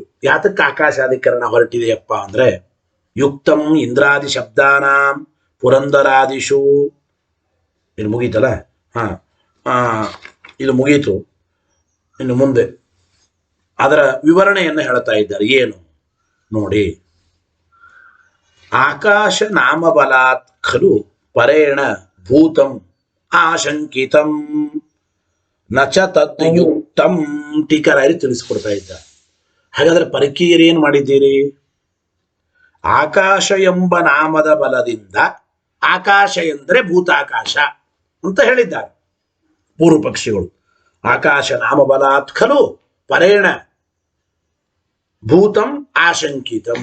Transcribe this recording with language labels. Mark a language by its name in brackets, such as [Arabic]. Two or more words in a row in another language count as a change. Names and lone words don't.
[Kannada] ಯಾತಕ್ಕೆ ಆಕಾಶಾಧಿಕರಣ ಹೊರಟಿದೆಯಪ್ಪ ಅಂದ್ರೆ [Sanskrit] ಯುಕ್ತಂ ಇಂದ್ರಾದಿ ಶಬ್ದಾನಾಂ ಪುರಂದರಾದಿಷು. [Kannada] ಇದು ಮುಗೀತಲ್ಲ? ಇದು ಮುಗೀತು. ಇನ್ನು ಮುಂದೆ ಅದರ ವಿವರಣೆಯನ್ನು ಹೇಳ್ತಾ ಇದ್ದಾರೆ. ಏನು ನೋಡಿ. [Sanskrit] ಆಕಾಶ ನಾಮಬಲಾತ್ ಖಲು ಪರೇಣ ಭೂತಂ ಆಶಂಕಿತಂ ನಚ ತದ್ ಯುಕ್ತಂ. [Kannada] ಟೀಕರಾಯರು ತಿಳಿಸ್ಕೊಡ್ತಾ ಇದ್ದಾರೆ. ಹಾಗಾದ್ರೆ ಪರಕೀಯರು ಏನು ಮಾಡಿದ್ದೀರಿ? ಆಕಾಶ ಎಂಬ ನಾಮದ ಬಲದಿಂದ ಆಕಾಶ ಎಂದರೆ ಭೂತಾಕಾಶ ಅಂತ ಹೇಳಿದ್ದಾರೆ ಪೂರ್ವ ಪಕ್ಷಿಗಳು. [Sanskrit] ಆಕಾಶ ನಾಮಬಲಾತ್ ಖಲು ಪರೇಣ ಭೂತಂ ಆಶಂಕಿತಂ.